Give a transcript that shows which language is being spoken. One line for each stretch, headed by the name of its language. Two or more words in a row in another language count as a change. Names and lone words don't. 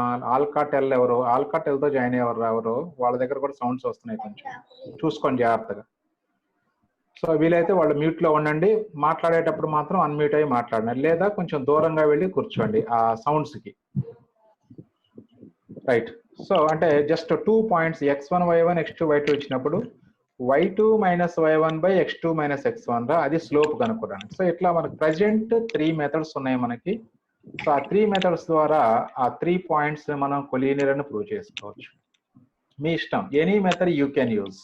Telugu: ఆల్కాటెల్ ఎవరు, ఆల్కాటెల్ తో జాయిన్ అయ్యేవారు ఎవరు, వాళ్ళ దగ్గర కూడా సౌండ్స్ వస్తున్నాయి, కొంచెం చూసుకోండి జాగ్రత్తగా. సో వీలైతే వాళ్ళు మ్యూట్ లో ఉండండి, మాట్లాడేటప్పుడు మాత్రం అన్మ్యూట్ అయ్యి మాట్లాడండి, లేదా కొంచెం దూరంగా వెళ్ళి కూర్చోండి ఆ సౌండ్స్ కి. రైట్. సో అంటే జస్ట్ 2 పాయింట్స్ x1 y1 x2 y2 ఇచ్చినప్పుడు y2 మైనస్ y1 బై x2 మైనస్ x1 రా, అది స్లోప్ కనుక్కోవడానికి. సో ఇట్లా మనకు ప్రజెంట్ 3 మెథడ్స్ ఉన్నాయి మనకి. సో ఆ 3 మెథడ్స్ ద్వారా ఆ 3 పాయింట్స్ మనం కొలీనియర్ అని ప్రూవ్ చేసుకోవచ్చు. మీ ఇష్టం,
English: any method you can use.